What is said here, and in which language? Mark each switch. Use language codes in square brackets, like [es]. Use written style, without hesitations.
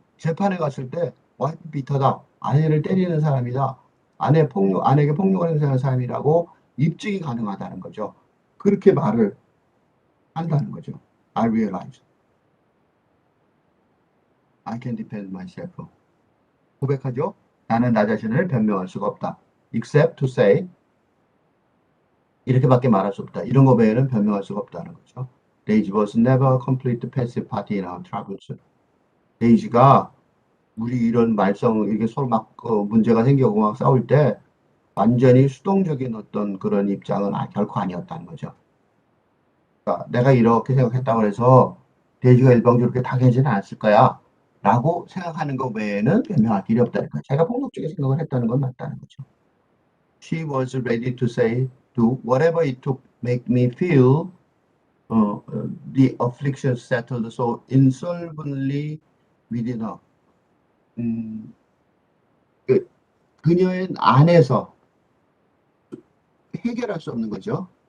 [ko] 재판에 갔을 때 와이프 비터다, 아내를 때리는 사람이다, 아내에게 폭력을 행사하는 사람이라고 입증이 가능하다는 거죠. 그렇게 말을 한다는 거죠. [en] I realize I can defend myself. [ko] 고백하죠. 나는 나 자신을 변명할 수가 없다. [en] Except to say [ko] 이렇게밖에 말할 수 없다. 이런 거 외에는 변명할 수가 없다는 거죠. [en] Daisy was never a complete passive party in our troubles. [ko] 데이지가 우리 이런 말썽 이렇게 서로 막 문제가 생기고 막 싸울 때 완전히 수동적인 어떤 그런 입장은 결코 아니었다는 거죠. 그러니까 내가 이렇게 생각했다고 해서 데이지가 일방적으로 이렇게 당하지는 않았을 거야 라고 생각하는 것 외에는 변명할 길이 없다니까. 자기가 폭력적인 생각을 했다는 건 맞다는 거죠. [en] She was ready to say, do whatever it took make me feel the affliction settled so insolently within her. [ko] 그녀의 안에서 해결할 수 없는 거죠.